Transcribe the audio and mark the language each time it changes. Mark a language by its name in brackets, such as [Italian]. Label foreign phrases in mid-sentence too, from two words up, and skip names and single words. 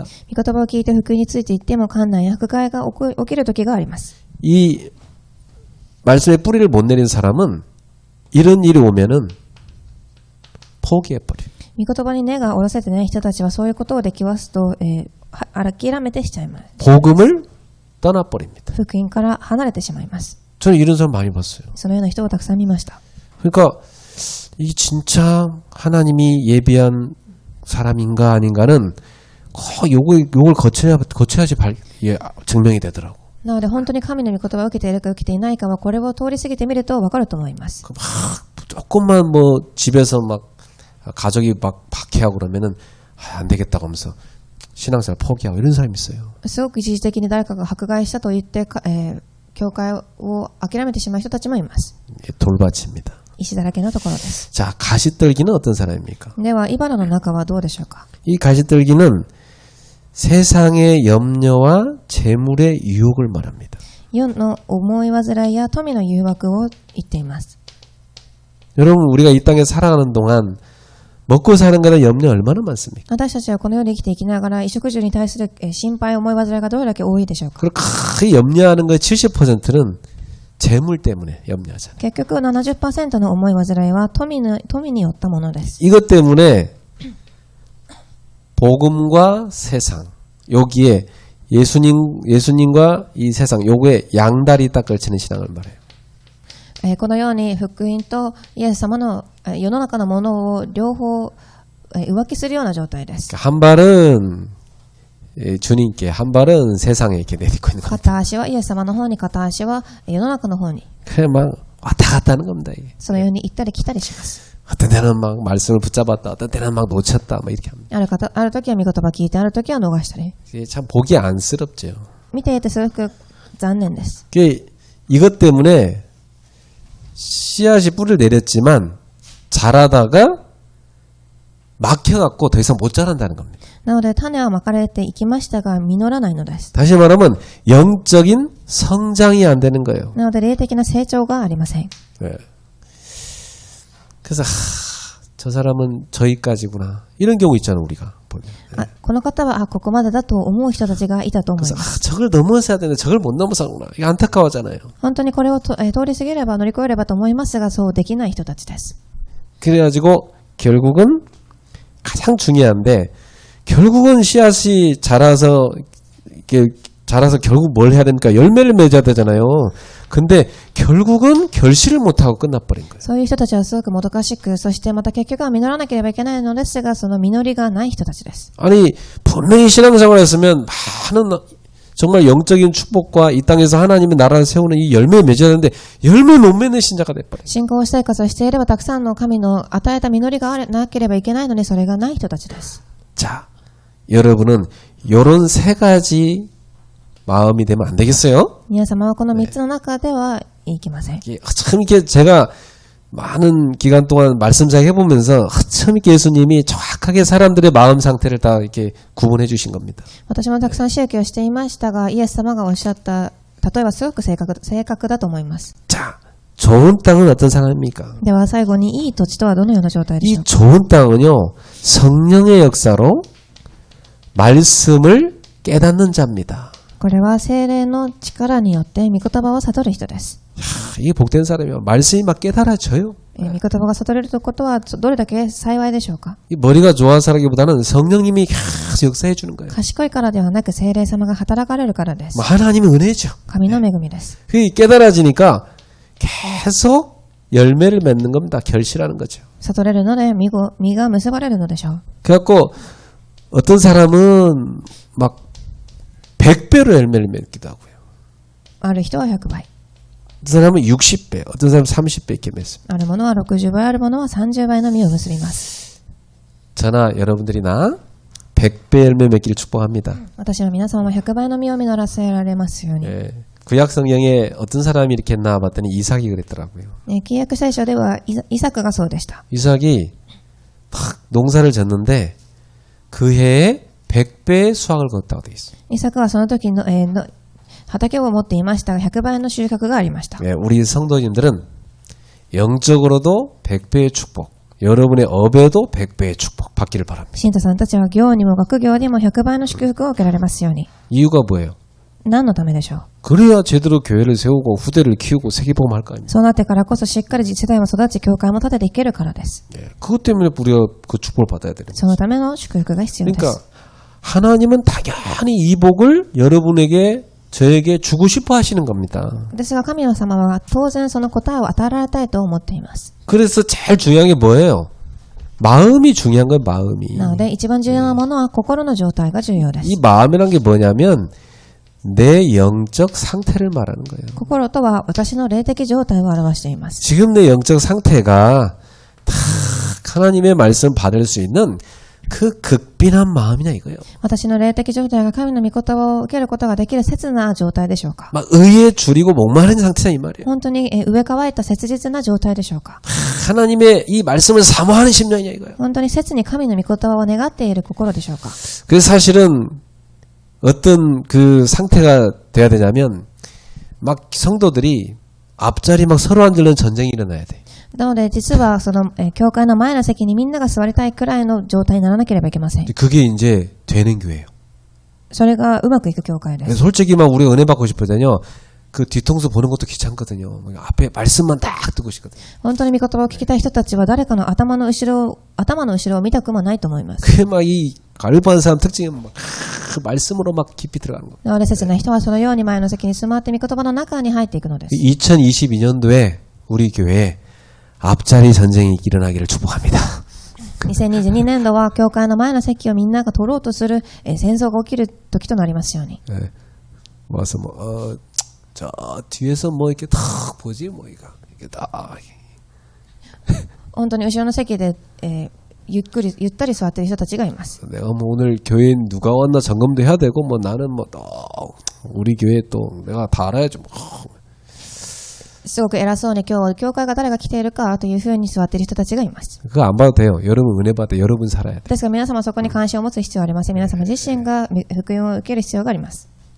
[Japanese] 御言葉を聞いて福音について言っても患難や迫害が起きる時があります。 [Korean] 이 말씀에 뿌리를 못 내린 사람은 이런 일이 오면은 포기해버려요. [Japanese] 御言葉に根が下ろせてない人たちはそういうことをできますと、諦めてしちゃいます。 [Korean] 복음을 떠나버립니다. [Japanese] 福音から離れてしまいます。 [Korean] 저는 이런 사람 많이 봤어요. [Japanese] そのような人をたくさん見ました。 [Korean] 그러니까 이 진짜 하나님이 예비한 사람인가 아닌가는 요걸 거쳐야지 증명이 되더라고. [Japanese] なので本当に神の御言葉を受けているか受けていないかはこれを通り過ぎてみると分かると思います。 [Korean] 조금만 뭐 집에서 막 가족이 막 박해하고 그러면은 안 되겠다고 하면서 신앙생활 포기하고 이런 사람이 있어요. [Japanese] すごく一時的に誰かが迫害したと言って、教会を諦めてしまう人たちもいます。 [Korean] 돌밭입니다. [Japanese] 石だらけのところです。 [Korean] 자, 가시떨기는 어떤 사람입니까? [Japanese] では、茨の中はどうでしょうか。 [Korean] 이 가시떨기는 세상의 염려와 재물의 유혹을 말합니다. [Japanese] 世の思い煩いや富の誘惑を言っています。 [Korean] 여러분, 우리가 이 땅에 살아가는 동안 먹고 사는 것에 염려 얼마나 많습니까? [Japanese] 私たちはこの世に生きていきながら、衣食住に対する心配、思い煩いがどれだけ多いでしょうか。 [Korean] 그리고 크게 염려하는 것의 70%는 재물 때문에 염려하잖아요. [Japanese] 結局70% の思い煩いは富によったものです。 [Korean] 이것 때문에 복음과 세상, 여기에 예수님과 이 세상, 요거에 양다리 딱 걸치는 신앙을 말해요. [Japanese] このように福音とイエス様の世の中のものを両方浮気するような状態です。 [Korean] 한 발은 주님께, 한 발은 세상에 이렇게 내딛고 있는 겁니다. [Japanese] 片足はイエス様の方に、片足は世の中の方に、 [Korean] 그래 막 왔다 갔다 하는 겁니다. 이게. [Japanese] そのように行ったり来たりします。 [Korean] 어떤 때는 막 말씀을 붙잡았다, 어떤 때는 막 놓쳤다, 막 이렇게 합니다. [Japanese] ある時は御言葉聞いて、ある時は逃したり。 [Korean] 이게 참 보기 안쓰럽죠. [Japanese] 見ていてすごく残念です。 [Korean] 이것 때문에 씨앗이 뿌리를 내렸지만 자라다가 막혀갖고 더 이상 못 자란다는 겁니다. [Japanese] なので種はまかれていきましたが実らないのです。 [Korean] 다시 말하면 영적인 성장이 안 되는 거예요. [Japanese] なので霊的な成長がありません。 [Korean] 네. 그래서 저 사람은 저기까지구나 이런 경우 있잖아요. 우리가 보면. [Japanese] この方はここまでだと思う人たちがいたと思い [Korean] 그래서 [Japanese] ます。 [Korean] 저걸 넘어서야 되는데 저걸 못 넘어서구나. 이게 안타까워하잖아요. [Japanese] 本当にこれを通り過ぎれば乗り越えればと思いますが、そうできない人たちです。 [Korean] 그래가지고 결국은 가장 중요한데 결국은 씨앗이 자라서 결국 뭘 해야 됩니까? 열매를 맺어야 되잖아요. 근데 결국은 결실을 못하고 끝나버린 거예요. [Japanese] そういう人たちはすごくもどかしく、そしてまた結局は実らなければいけないのですが、その実りがない人たちです。 [Korean] 아니 분명히 신앙생활을 했으면 많은 정말 영적인 축복과 이 땅에서 하나님의 나라를 세우는 이 열매를 맺어야 되는데 열매 못 맺는 신자가 돼버려요. [Japanese] 信仰生活をしていればたくさんの神の与えた実りがなければいけないのに、それがない人たちです。 [Korean] 자, 여러분은 요런 세 가지 마음이 되면 안 되겠어요? [Japanese] 皆様はこの3つの中ではいきません。 [Korean] 참 이렇게 제가 많은 기간 동안 말씀장 해보면서 참 이렇게 예수님이 정확하게 사람들의 마음 상태를 다 이렇게 구분해 주신 겁니다. [Japanese] 私もたくさん宗教をしていましたが、イエス様がおっしゃった例えばすごく正確だと思います。 [Korean] 자, 좋은 땅은 어떤 상황입니까? [Japanese] では最後に、いい土地とはどのような状態でしょ [Korean] 이 [Japanese] うか。 [Korean] 좋은 땅은요, 성령의 역사로 말씀을 깨닫는 자입니다. [Japanese] これは聖霊の力によって御言葉を悟る人です。 [Korean] 이게 복된 사람이요. 말씀이 막 깨달아져요. [Japanese] 御言葉が悟れるということはどれだけ幸いでしょうか。 [Korean] 이 머리가 좋아서라기보다는 성령님이 계속 역사해 주는 거예요. [Japanese] 賢いからではなく聖霊様が働かれるからです。 [Korean] 뭐 하나님의 은혜죠. [Japanese] 神の恵みです。 [Korean] 그게 깨달아지니까 계속 열매를 맺는 겁니다. 결실하는 거죠. [Japanese] 悟れるので実が結ばれるのでしょう。 [Korean] 그래갖고 어떤 사람은 막 100배로 열매를 맺기도 하고요. [Japanese] ある人は100倍。 [Korean] 어떤 사람은 60배, 어떤 사람은 30배 이렇게 맺습니다. [Japanese] あるものは60倍、あるものは30倍の実を結びます。 [Korean] 저나 여러분들이나 100배 열매 맺기를 축복합니다. [Japanese] 私は皆様も100倍の実を実らせられますように。 [Korean] 예, 구약 성경에 어떤 사람이 이렇게 했나 봤더니 이삭이 그랬더라고요. [Japanese] 契約聖書ではイサクがそうでした。 [Korean] 이삭이 막 농사를 졌는데 그 해에 100배의 수확을 거뒀다고 되어 있어요. [Japanese] イサクはその時の、畑を持っていましたが100倍の収穫がありました。 [Korean] 예, 우리 성도님들은 영적으로도 100배의 축복, 여러분의 업에도 100배의 축복 받기를 바랍니다. [Japanese] 信徒さんたちは業にも学業にも100倍の祝福を受けられますように。 [Korean] 이유가 뭐예요? [Japanese] 何のためでしょう。 [Korean] 그래야 제대로 교회를 세우고 후대를 키우고 세계복음 할 거 아닙니까? [Japanese] そうなってからこそしっかり世代も育ち、教会も立てていけるからです。 [Korean] 예, 그것 때문에 우리가 그 축복을 받아야 되는 [Japanese] そのための祝福が必要で [Korean] 그러니까 [Japanese] す。 [Korean] 하나님은 당연히 이 복을 여러분에게 저에게 주고 싶어 하시는 겁니다. [Japanese] ですが神様は当然その答えを与えられたいと思っています。 [Korean] 그래서 제일 중요한 게 뭐예요? 마음이 중요한 거예요. 마음이. [Japanese] なので一番重要なものは心の状態が重要です。 [Korean] 이 마음이란 게 뭐냐면 내 영적 상태를 말하는 거예요. [Japanese] 心とは私の霊的状態を表しています。 [Korean] 지금 내 영적 상태가 다 하나님의 말씀 받을 수 있는 그 극빈한 마음이냐 이거예요. [Japanese] 私の霊的状態が神の御言葉を受けることができる切な状態でしょうか。 [Korean] 막 의에 줄이고 목마른 상태냐 이 말이에요. [Japanese] 本当に植え替えた切実な状態でしょうか。 [Korean] 하나님의 이 말씀을 사모하는 심령이냐 이거예요. [Japanese] 本当に切に神の御言葉を願っている心でしょうか。 [Korean] 그래서 사실은 어떤 그 상태가 돼야 되냐면 막 성도들이 앞자리 막 서로 앉으려는 전쟁이 일어나야 돼. [Japanese] なので実はその教会の前の席にみんなが座りたいくらいの状態にならなければいけません。 [Korean] 그게 이제 되는 교회예요. [Japanese] それがうまくいく教会です。 [Korean] 솔직히 막 우리가 은혜 받고 싶어서요. 그 뒤통수 보는 것도 귀찮거든요. 앞에 말씀만 딱 듣고 싶거든요. [Japanese] 本当に御言葉を聞きたい人たちは誰かの頭の後ろを見たくもないと思います。 [Korean] 그게 막 이 갈바한 사람 특징은 막 그 말씀으로 막 깊이 들어가는 거예요. [Japanese] 私たちの人はそのように前の席に座って御言葉の中に入っていくのです。 [Korean] 2022년도에 우리 교회에 앞자리 전쟁이 일어나기를 축복합니다. [Japanese] 2022 年度は教会の前の席をみんなが取ろうとする戦争が起きる時となりますように。 [Korean] 네. 와서 저 뒤에서 뭐 이렇게 탁 보지 뭐 이게 다 [Japanese] 本当に後ろの席で、ゆったり座っている人たちがいます。 [Korean] 내가 뭐 오늘 교회에 누가 왔나 점검도 해야 되고 뭐 나는 뭐 또 우리 교회 또 내가 다 알아야지 뭐. [Japanese] すごく偉そうに今日教会が誰が来ているかというふうに座っている人たちがいます。 [Korean] 그거 안 봐도 돼요. 여러분 은혜 받아 여러분 살아야 돼. [Japanese] ですが皆様そこに関心を持つ必要はありません。皆様自身が福音を受ける必要があります。